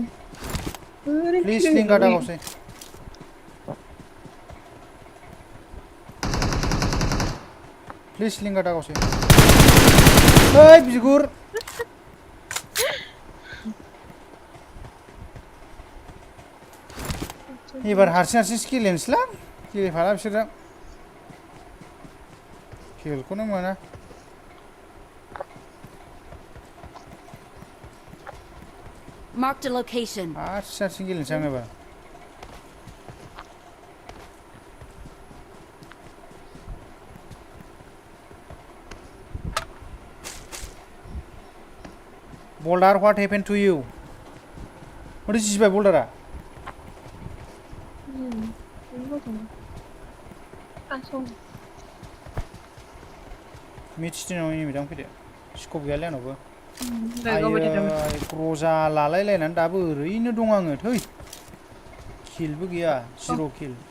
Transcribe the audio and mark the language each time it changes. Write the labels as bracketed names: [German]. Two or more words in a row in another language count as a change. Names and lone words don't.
[Bodo] प्लिज लिंगा दागावसै प्लिज लिंगा दागावसै ओइ बिगुर एबार हारसिं गेलेनोसैलां गेलेफाला बिसोरजों किलखौनो मोना [English] Marked a location. [Bodo] हारसिं गेलेनोसै आं एबार [English] Boulder, what happened to you? What is this by Boulder? [Bodo] मिथिनाव एनिमि दां फैदो स्कोप गैयालै आंनावबो ग्रजा लालायलायनानै दाबो ओरैनो दं आङो थै किलबो गैया 0 किल